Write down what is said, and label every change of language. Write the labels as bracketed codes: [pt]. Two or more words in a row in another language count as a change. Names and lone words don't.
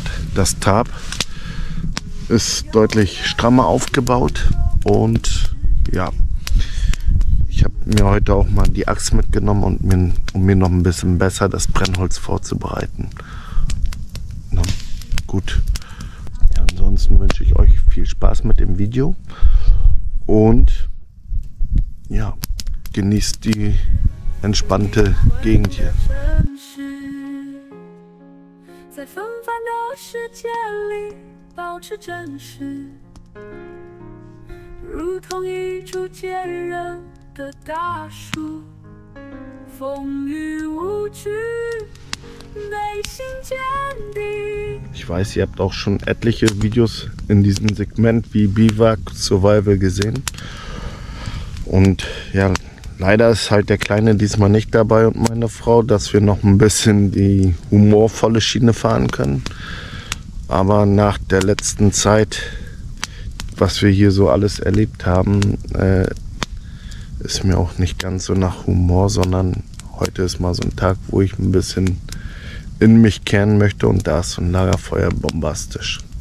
[de] Das Tarp ist deutlich strammer aufgebaut und ja, ich habe mir heute auch mal die Axt mitgenommen, um mir noch ein bisschen besser das Brennholz vorzubereiten. Na, gut, ja, ansonsten wünsche ich euch viel Spaß mit dem Video und ja, genießt die entspannte Gegend hier. [zh] 在纷繁的世界里保持真实，如同一株坚韧的大树，风雨无惧，内心坚定。 [de] Ich weiß, ihr habt auch schon etliche Videos in diesem Segment wie Biwak Survival gesehen. Und ja, leider ist halt der Kleine diesmal nicht dabei und meine Frau, dass wir noch ein bisschen die humorvolle Schiene fahren können. Aber nach der letzten Zeit, was wir hier so alles erlebt haben, ist mir auch nicht ganz so nach Humor, sondern heute ist mal so ein Tag, wo ich ein bisschen in mich kehren möchte und da ist so ein Lagerfeuer bombastisch.